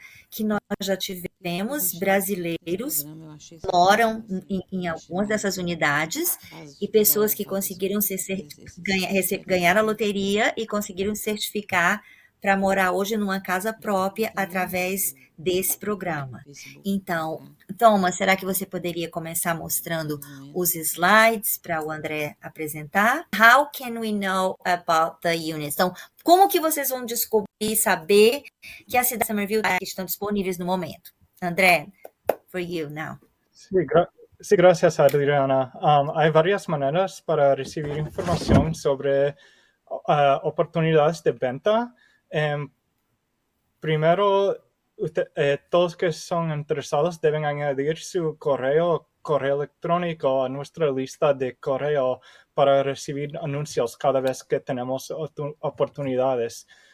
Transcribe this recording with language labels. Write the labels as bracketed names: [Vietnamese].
[Portuguese] Que nós já tivemos brasileiros moram em algumas dessas unidades e pessoas que conseguiram ganhar a loteria e conseguiram certificar para morar hoje numa casa própria através desse programa. Então, Thomas, será que você poderia começar mostrando os slides para o André apresentar? [English] How can we know about the units? [Portuguese] Então, como que vocês vão descobrir e saber que as cidades de Summerville estão disponíveis no momento? [English] André, for you now. [Spanish] Sí, gracias, Adriana. Hay varias maneras para recibir información sobre oportunidades de venta. Primero, todos que son interesados deben añadir su correo electrónico a nuestra lista de correo para recibir anuncios cada vez que tenemos oportunidades.